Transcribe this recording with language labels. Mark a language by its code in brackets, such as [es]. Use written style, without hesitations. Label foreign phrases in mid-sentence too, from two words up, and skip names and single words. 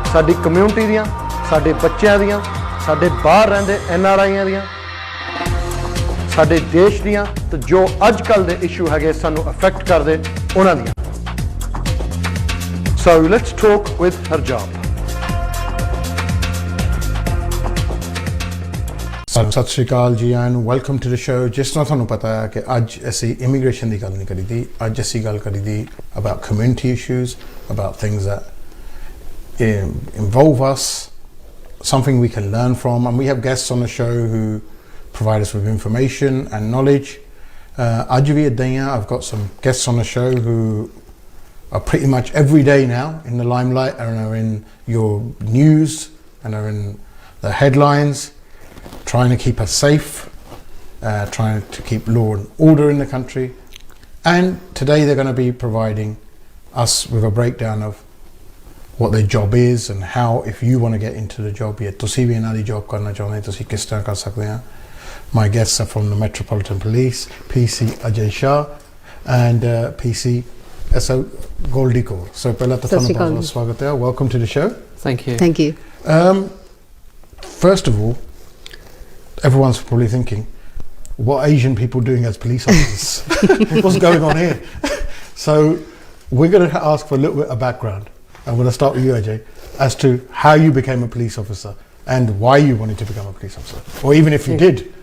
[pa] ਸਾਡੀ ਕਮਿਊਨਿਟੀ ਦੀਆਂ, ਸਾਡੇ ਬੱਚਿਆਂ ਦੀਆਂ, ਸਾਡੇ ਬਾਹਰ ਰਹਿੰਦੇ NRIਆਂ ਦੀਆਂ, ਸਾਡੇ ਦੇਸ਼ ਦੀਆਂ ਤੇ ਜੋ ਅੱਜ ਕੱਲ੍ਹ ਦੇ ਇਸ਼ੂ ਹੈਗੇ ਸਾਨੂੰ ਅਫੈਕਟ ਕਰਦੇ ਉਹਨਾਂ ਦੀਆਂ। [en] So let's talk with Harjap. [pa] ਸਤਿ ਸ਼੍ਰੀ ਅਕਾਲ ਜੀ [en] and welcome to the show. [pa] ਜਿਸ ਤਰ੍ਹਾਂ ਤੁਹਾਨੂੰ ਪਤਾ ਹੈ ਕਿ ਅੱਜ ਅਸੀਂ ਇਮੀਗ੍ਰੇਸ਼ਨ ਦੀ ਗੱਲ ਨਹੀਂ ਕਰੀਦੀ, ਅੱਜ ਅਸੀਂ ਗੱਲ ਕਰੀਦੀ [en] about community issues, about things that involve us, something we can learn from, and we have guests on the show who provide us with information and knowledge. I've got some guests on the show who are pretty much every day now in the limelight and are in your news and are in the headlines, trying to keep us safe, trying to keep law and order in the country. And today they're going to be providing us with a breakdown of what their job is and how, if you want to get into the job, [pa] ਤੁਸੀਂ ਵੀ ਇਹਨਾਂ ਦੀ job ਕਰਨਾ ਚਾਹੁੰਦੇ ਤੁਸੀਂ ਕਿਸ ਤਰ੍ਹਾਂ ਕਰ ਸਕਦੇ ਆ। [en] My guests are from the Metropolitan Police, PC Ajay Shah and PC SO Goldie Kaur. [pa] So ਪਹਿਲਾਂ ਤਾਂ ਤੁਹਾਨੂੰ ਬਹੁਤ ਸਵਾਗਤ ਹੈ। [en] Welcome to the show. Thank you. Thank you. First of all, everyone's probably thinking, what are Asian people doing as police officers? What's going on here? So we're going to ask for a little bit of background. I'm going to start with you, Ajay, as to how you became a police officer and why you wanted to become a police officer, or even if you did.